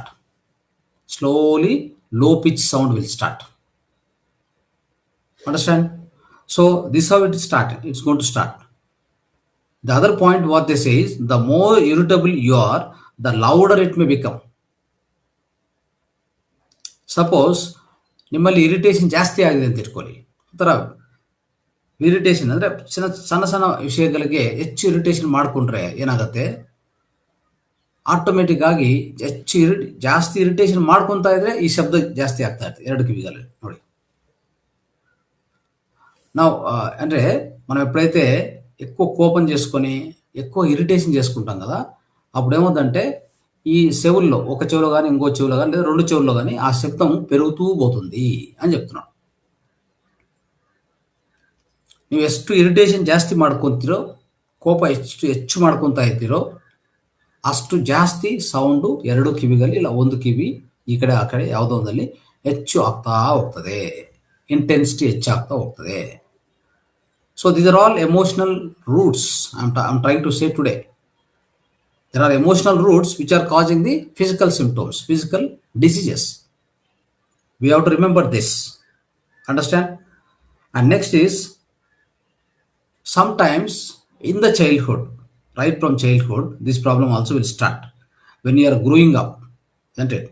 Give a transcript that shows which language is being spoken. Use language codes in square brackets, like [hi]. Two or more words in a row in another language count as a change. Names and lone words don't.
[en] Slowly low pitch sound will start. Understand? So this is how it started. It's going to start. The other point what they say is, the more irritable you are, the louder it may become. [kn] Suppose ನಿಮ್ಮಲ್ಲಿ ಇರಿಟೇಷನ್ ಜಾಸ್ತಿ ಆಗಿದೆ ಅಂತ ಇಟ್ಕೊಳ್ಳಿ. ಒಂಥರ ಇರಿಟೇಷನ್ ಅಂದರೆ ಸಣ್ಣ ಸಣ್ಣ ವಿಷಯಗಳಿಗೆ ಹೆಚ್ಚು ಇರಿಟೇಷನ್ ಮಾಡಿಕೊಂಡ್ರೆ ಏನಾಗುತ್ತೆ, ಆಟೋಮೆಟಿಕ್ ಆಗಿ ಜಾಸ್ತಿ ಇರಿಟೇಷನ್ ಮಾಡ್ಕೊತಾ ಇದ್ರೆ ಈ ಶಬ್ದ ಜಾಸ್ತಿ ಆಗ್ತಾ ಇರ್ತದೆ ಎರಡು ಕಿವಿಗಳಲ್ಲಿ. ನೋಡಿ, ನಾವು [te] అంటే మనం ఎప్పుడైతే ఎక్కువ కోపం చేసుకొని ఎక్కువ ఇరిటేషన్ చేసుకుంటాం కదా, అప్పుడు ఏమవుతుందంటే ఈ చెవుల్లో, ఒక చెవులో కానీ ఇంకో చెవులో కానీ లేదా రెండు చెవుల్లో కానీ ఆ శబ్దం పెరుగుతూ పోతుంది అని చెప్తున్నాను. [kn] ನೀವು ಎಷ್ಟು ಇರಿಟೇಷನ್ ಜಾಸ್ತಿ ಮಾಡ್ಕೊತೀರೋ, ಕೋಪ ಹೆಚ್ಚು ಮಾಡ್ಕೊತಾ ಇದ್ದೀರೋ, ಅಷ್ಟು ಜಾಸ್ತಿ ಸೌಂಡು ಎರಡು ಕಿವಿಗಳಲ್ಲಿ, ಇಲ್ಲ ಒಂದು ಕಿವಿ ಈ ಕಡೆ ಆ ಕಡೆ ಯಾವುದೋ ಒಂದಲ್ಲಿ ಹೆಚ್ಚು ಆಗ್ತಾ ಹೋಗ್ತದೆ, ಇಂಟೆನ್ಸಿಟಿ ಹೆಚ್ಚಾಗ್ತಾ ಹೋಗ್ತದೆ. [en] So these are all emotional roots. I'm trying to say today, there are emotional roots which are causing the physical symptoms, physical diseases. We have to remember this. Understand? And next is, sometimes in the childhood, right from childhood, this problem also will start when you are growing up, isn't it?